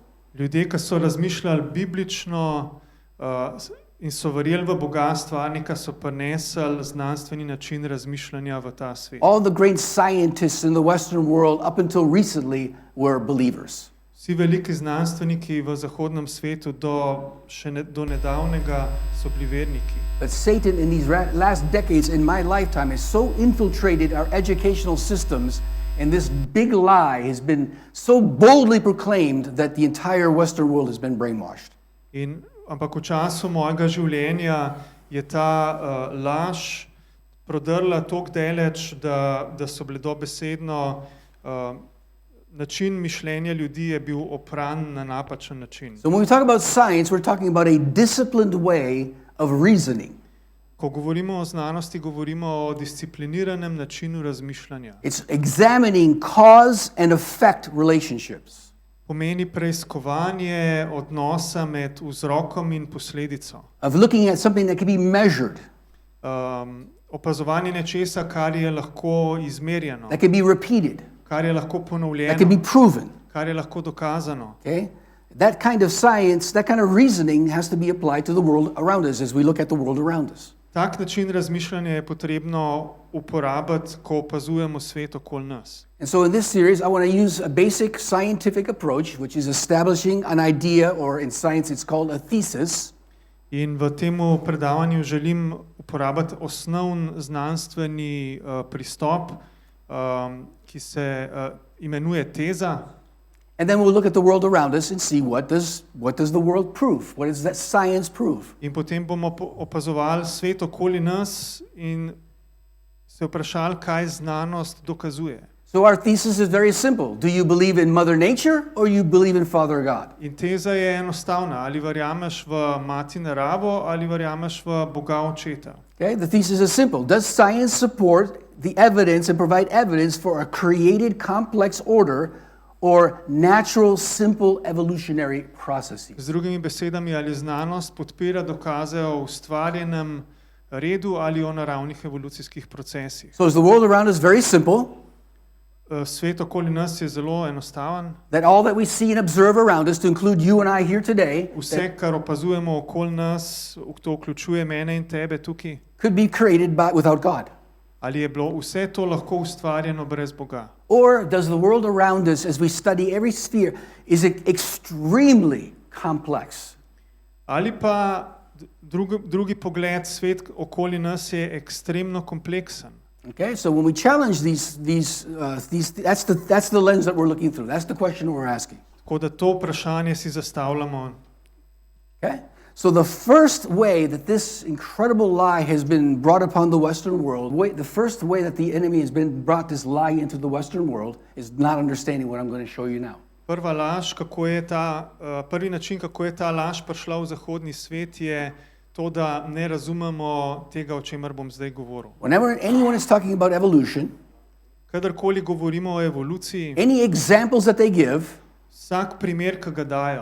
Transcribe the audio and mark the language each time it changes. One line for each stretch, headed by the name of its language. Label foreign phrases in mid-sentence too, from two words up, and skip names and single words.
Slovenian: Ljudje, ki so razmišljali biblično in so verjeli v Boga stvarnika, so prinesli znanstveni način razmišljanja v ta svet.
English: All the great scientists in the Western world up until recently were believers.
Slovenian: Vsi veliki znanstveniki v zahodnem svetu do nedavnega so bili verniki.
English: But Satan in these last decades in my lifetime has so infiltrated our educational systems, and this big lie has been so boldly proclaimed that the entire Western world has been brainwashed.
Slovenian: Ampak v času mojega življenja je ta laž prodrla toliko daleč, da so bile dobesedno način mišljenja ljudi je bil opran na napačen način.
English: So when we talk about science, we're talking about a disciplined way of reasoning.
Slovenian: Ko govorimo o znanosti, govorimo o discipliniranem načinu razmišljanja.
English: It's examining cause and effect relationships.
Slovenian: Pomeni preiskovanje odnosa med vzrokom in posledico.
English: Of looking at something that can be measured,
Slovenian: Opazovanje nečesa, kar je lahko izmerjeno,
English: that can be repeated,
Slovenian: kar je lahko
English: that can be
Slovenian: ponovljeno,
English: proven.
Slovenian: kar je lahko dokazano.
English: Okay? That kind of science, that kind of reasoning has to be applied to the world around us as we look at the world around us.
Slovenian: Tak način razmišljanja je potrebno uporabiti, ko opazujemo svet okoli nas.
English: And so in this series, I want to use a basic scientific approach, which is establishing an idea, or in science it's called a thesis.
Slovenian: In v tem predavanju želim uporabiti osnovni znanstveni pristop, ki se imenuje teza.
English: And then we'll look at the world around us and see what does the world prove? What does that science prove?
Slovenian: In potem bomo opazovali svet okoli nas in se vprašali, kaj znanost dokazuje.
English: So our thesis is very simple. Do you believe in Mother Nature or you believe in Father God?
Slovenian: In teza je enostavna. Ali verjameš v mati naravo ali verjameš v Boga očeta.
English: Okay, the thesis is simple. Does science support the evidence and provide evidence for a created complex order or natural simple evolutionary processes?
Slovenian: Z drugimi besedami, ali znanost podpira dokaze o ustvarjenem redu ali o naravnih evolucijskih procesih.
English: So is the world around us very simple?
Slovenian: Svet okoli nas je zelo enostaven.
English: That all that we see and observe around us, to include you and I here today,
Slovenian: Vse, kar opazujemo okoli nas, to vključuje mene in tebe tukaj.
English: could be created without God?
Slovenian: Ali je bilo vse to lahko ustvarjeno brez Boga?
English: Or does the world around us, as we study every sphere, is it extremely complex?
Slovenian: Ali pa drugi pogled, svet okoli nas je ekstremno kompleksen.
English: Okay, so when we challenge that's the lens that we're looking through. That's the question we're asking.
Slovenian: Tako da to vprašanje si zastavljamo.
English: Okay, so the first way that this incredible lie has been brought upon the Western world, the first way that the enemy has been brought this lie into the Western world is not understanding what I'm going to show you now.
Slovenian: Prvi način, kako je ta laž prišla v zahodni svet, je to, da ne razumemo tega, o čemer bom zdaj govoril.
English: Whenever anyone is talking about evolution,
Slovenian: Kadarkoli govorimo o evoluciji,
English: any examples that they give
Slovenian: vsak primer, ki ga dajo,